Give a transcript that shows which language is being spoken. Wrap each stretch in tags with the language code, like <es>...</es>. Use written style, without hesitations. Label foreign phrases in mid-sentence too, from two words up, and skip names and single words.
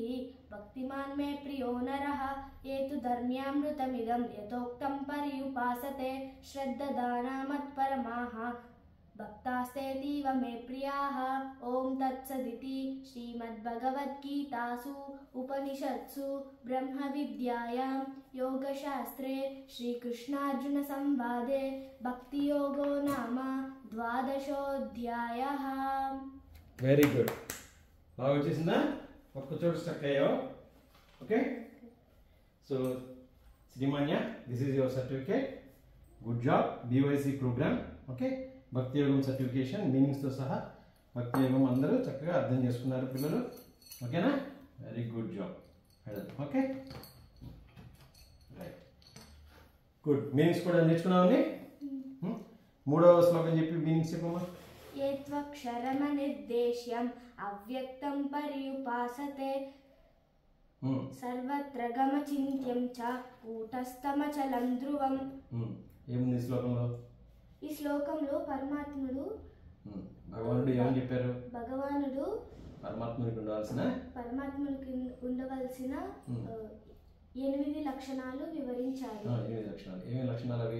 <sa>भक्तिमान् मे प्रियो नरः ये तु धर्म्यामृतमिदं यथोक्तं पर्युपासते श्रद्धदानमत्परमाः भक्तास्तेतीव मे प्रियाः. ॐ तत्सदिति श्रीमद्भगवद्गीतासु उपनिषत्सु ब्रह्मविद्यायां योगशास्त्रे श्रीकृष्णार्जुनसंवादे भक्तियोगो नाम 12ोऽध्यायः.</sa> <en>very good.</en> <te>బాగా వచ్చేసిందా? ఒక్క చోట స్టక్ అయ్యావు. ఓకే. సో శ్రీమాన్య,</te> <en>this is your certificate. good job BYC program okay.</en> <te>భక్తి యోగం సర్టిఫికేషన్ మీనింగ్స్తో సహా భక్తి యోగం అందరూ చక్కగా అర్థం చేసుకున్నారు పిల్లలు.</te> <en>ఓకేనా? very good job okay right good.</en> <te>మీనింగ్స్ కూడా నేర్చుకున్నామని. 3వ శ్లోకం చెప్పి మీనింగ్స్ చెప్పమ్మా.</te> <sa>ये त्वक्षरमनिर्देश्यम् अव्यक्तं पर्युपासते सर्वत्र गमचिन्त्यं च कूटस्थमचलं ध्रुवं.</sa> <te>ఏముంది ఈ శ్లోకంలో? ఈ శ్లోకంలో పరమాత్ముడు భగవానుడు ఏమని చెప్పారు? భగవానుడు పరమాత్ముడికి ఉండవలసిన 8 లక్షణాలు వివరించారు. 8 లక్షణాలు. ఏమేమి లక్షణాలు అవి?</te>